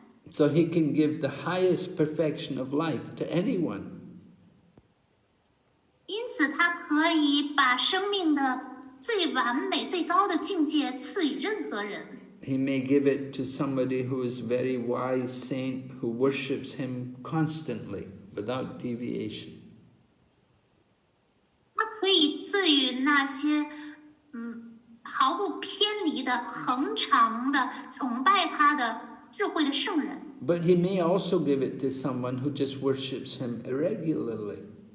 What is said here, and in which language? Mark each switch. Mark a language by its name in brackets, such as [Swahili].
[English] So he can give the highest perfection of life to anyone. [Chinese] 因此他可以把生命的最完美、最高的境界赐予任何人。 [English] He may give it to somebody who is very wise saint who worships him constantly without deviation. [Chinese] 他可以赐予那些毫不偏离的、恒常的崇拜他的智慧的圣人。 [English] But he may also give it to someone who just worships him irregularly.